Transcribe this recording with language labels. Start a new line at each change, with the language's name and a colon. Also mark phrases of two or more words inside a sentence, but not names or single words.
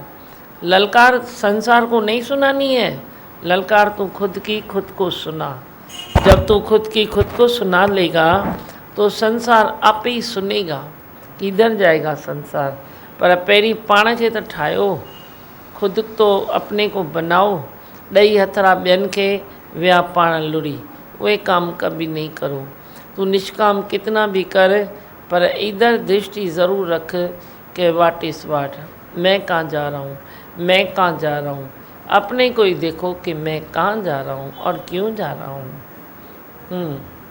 Hindi: ललकार संसार को नहीं सुनानी है, ललकार तू खुद की खुद को सुना। जब तू खुद की खुद को सुना लेगा तो संसार आप ही सुनेगा। किधर जाएगा संसार?
Sindhi: पर पहिरीं पाण खे त ठाहियो,
Hindi: खुद तो अपने को बनाओ।
Sindhi: ॾही हथड़ा ॿियनि खे विया पाण लुड़ी, उहे काम
Hindi: कभी नहीं करो। तू निष्काम कितना भी कर, पर इधर दृष्टि ज़रूर रख कि वाट इस वाट, मैं कहाँ जा रहा हूँ, मैं कहाँ जा रहा हूँ। अपने को ही देखो कि मैं कहाँ जा रहा हूँ और क्यों जा रहा हूँ।